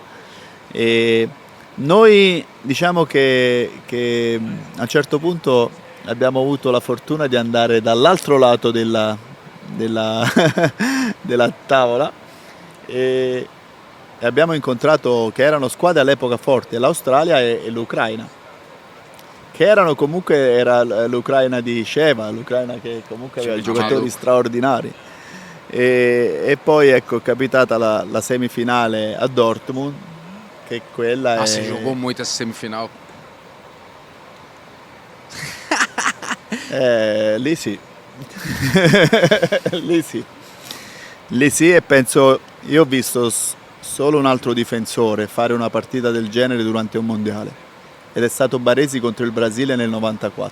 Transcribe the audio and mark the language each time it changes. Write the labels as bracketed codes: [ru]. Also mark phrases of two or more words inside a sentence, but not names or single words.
[it] E noi diciamo che a un certo punto abbiamo avuto la fortuna di andare dall'altro lato della tavola e abbiamo incontrato che erano squadre all'epoca forti, l'Australia e l'Ucraina, che erano comunque, era l'Ucraina di Sheva, l'Ucraina che comunque aveva giocatori straordinari. E poi ecco è capitata la semifinale a Dortmund, che quella è... [pt] Você jogou muito essa semifinal. [it] Lì sì. Lì sì, e penso, io ho visto solo un altro difensore fare una partita del genere durante un mondiale, ed è stato Baresi contro il Brasile nel 94.